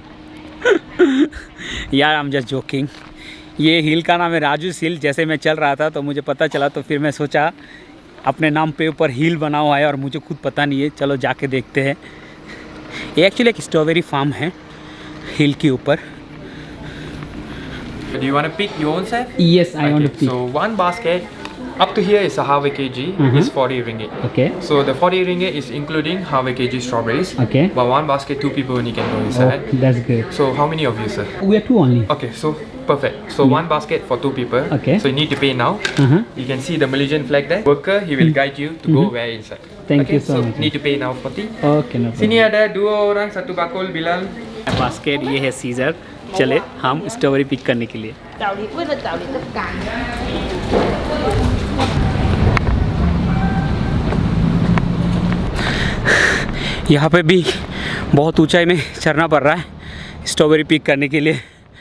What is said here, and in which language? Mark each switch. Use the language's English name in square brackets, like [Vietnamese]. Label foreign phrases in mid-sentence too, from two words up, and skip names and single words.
[English] यार I am just joking. [Hindi] ये हिल का नाम है राजूस हिल। जैसे मैं चल रहा था तो मुझे पता चला, तो फिर मैं सोचा अपने नाम पे ऊपर हिल बना हुआ है और मुझे खुद पता नहीं है, चलो जाके देखते हैं। ये एक्चुअली एक [English] strawberry farm [Hindi] है हिल के ऊपर। [English] Do you want to pick your own set? Yes, I want to pick. So one basket up to here is a half a kg. Is 40 ringgit. Okay. So the 40 ringgit is including half a kg strawberries. Okay. But one basket, 2 people only can go Oh, inside. that's good. So how many of you, sir? We are two only. Okay, so perfect. So one basket for 2 people. Okay. So you need to pay now. You can see the Malaysian flag there. Worker, he will guide you to go where inside. Thank okay, you so much. Need to pay now 40. Okay, no problem. [Malay] Sini ada 2 orang, 1 bakul Bilal. [Hindi] बास्केट ये है सीजर। चले हम [English] strawberry pick [Hindi] करने के लिए। यहाँ पे भी बहुत ऊंचाई में चढ़ना पड़ रहा है [English] strawberry pick [Hindi] करने के लिए।